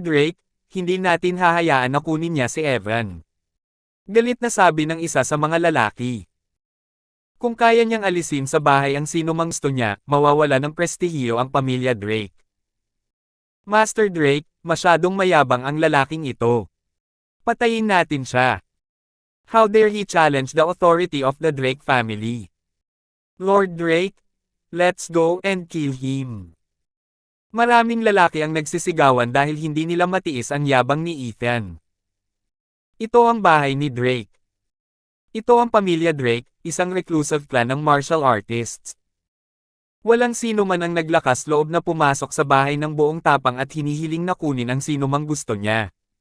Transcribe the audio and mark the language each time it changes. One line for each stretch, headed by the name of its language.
Filipino: Drake, hindi natin hahayaan na kunin niya si Evan. Galit na sabi ng isa sa mga lalaki. Kung kaya niyang alisin sa bahay ang sino mang gusto niya, mawawala ng prestihiyo ang pamilya Drake. Master Drake, masyadong mayabang ang lalaking ito. Patayin natin siya.
English: How dare he challenge the authority of the Drake family? Lord Drake, let's go and kill him.
Filipino: Maraming lalaki ang nagsisigawan dahil hindi nila matiis ang yabang ni Ethan. Ito ang bahay ni Drake. Ito ang pamilya Drake, isang reclusive clan ng martial artists. Walang sino man ang naglakas loob na pumasok sa bahay ng buong tapang at hinihiling na kunin ang sino mang gusto niya.